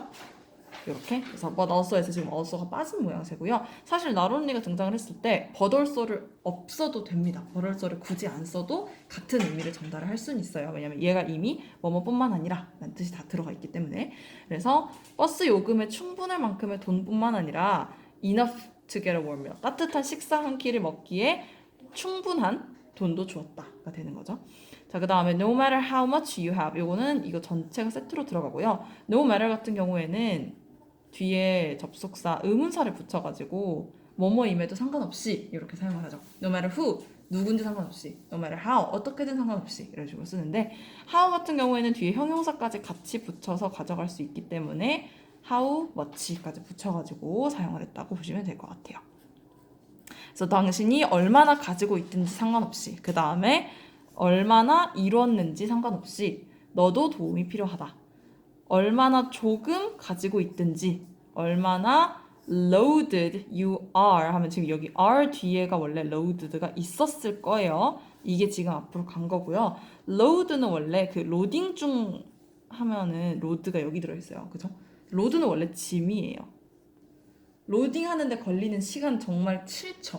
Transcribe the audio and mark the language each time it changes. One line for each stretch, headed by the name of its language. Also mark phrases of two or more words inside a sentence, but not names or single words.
Korean: 이렇게 그래서
English: but also
Korean: 에서 지금 also가 빠진 모양새고요. 사실
English: not only
Korean: 가 등장을 했을 때
English: but also
Korean: 를 없어도 됩니다.
English: but also
Korean: 를 굳이 안 써도 같은 의미를 전달을 할 수는 있어요. 왜냐면 얘가 이미 뭐뭐뿐만 아니라 라는 뜻이 다 들어가 있기 때문에. 그래서 버스 요금에 충분할 만큼의 돈뿐만 아니라
English: enough to get a warm meal.
Korean: 따뜻한 식사 한 끼를 먹기에 충분한 돈도 주었다가 되는 거죠.
English: 자,
Korean: 그 다음에
English: no matter how much you have.
Korean: 요거는 이거 전체가 세트로 들어가고요.
English: no matter
Korean: 같은 경우에는 뒤에 접속사 의문사를 붙여가지고 뭐뭐임에도 상관없이 이렇게 사용을 하죠.
English: No matter who,
Korean: 누군지 상관없이,
English: no matter how,
Korean: 어떻게든 상관없이 이런 식으로 쓰는데 how 같은 경우에는 뒤에 형용사까지 같이 붙여서 가져갈 수 있기 때문에
English: how much
Korean: 까지 붙여가지고 사용을 했다고 보시면 될 것 같아요. 그래서 당신이 얼마나 가지고 있든지 상관없이 그 다음에 얼마나 이뤘는지 상관없이 너도 도움이 필요하다. 얼마나 조금 가지고 있든지 얼마나
English: loaded you are
Korean: 하면 지금 여기 are 뒤에가 원래 loaded가 있었을 거예요. 이게 지금 앞으로 간 거고요. load는 원래 그 로딩 중 하면은 로드가 여기 들어있어요. 그죠? 로드는 원래 짐이에요. 로딩 하는데 걸리는 시간 정말 7초.